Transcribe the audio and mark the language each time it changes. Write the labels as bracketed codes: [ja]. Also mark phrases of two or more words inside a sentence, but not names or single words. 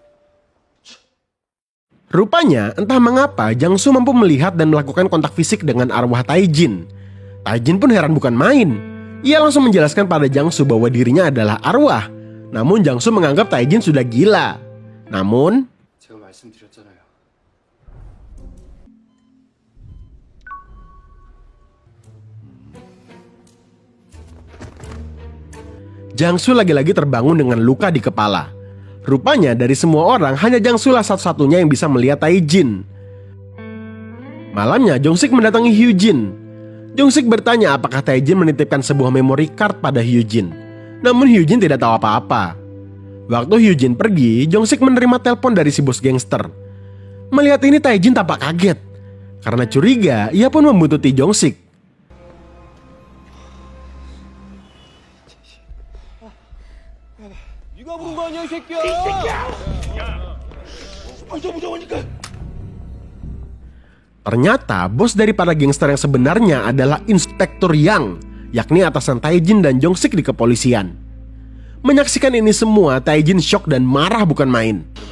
[id] Rupanya, entah mengapa Jang-soo mampu melihat dan melakukan kontak fisik dengan arwah Tae-jin. Tae-jin pun heran bukan main. Ia langsung menjelaskan pada Jang-soo bahwa dirinya adalah arwah. Namun Jang-soo menganggap Tae-jin sudah gila. Namun, [ko] 제가 말씀드렸잖아요. [id] Jang-soo lagi-lagi terbangun dengan luka di kepala. Rupanya dari semua orang hanya Jang-soo lah satu-satunya yang bisa melihat Tae-jin. Malamnya Jong-sik mendatangi Hyun-jin. Jong-sik bertanya apakah Tae-jin menitipkan sebuah memory card pada Hyun-jin. Namun Hyun-jin tidak tahu apa-apa. Waktu Hyun-jin pergi, Jong-sik menerima telepon dari si bos gangster. Melihat ini Tae-jin tampak kaget. Karena curiga, ia pun membuntuti Jong-sik. [ko] 네가 부른 거 아니야, 이 새끼야! [id] Ternyata bos dari para gangster yang sebenarnya adalah Inspektur Yang, yakni atasan Tae-jin dan Jong-sik di kepolisian. Menyaksikan ini semua, Tae-jin syok dan marah bukan main.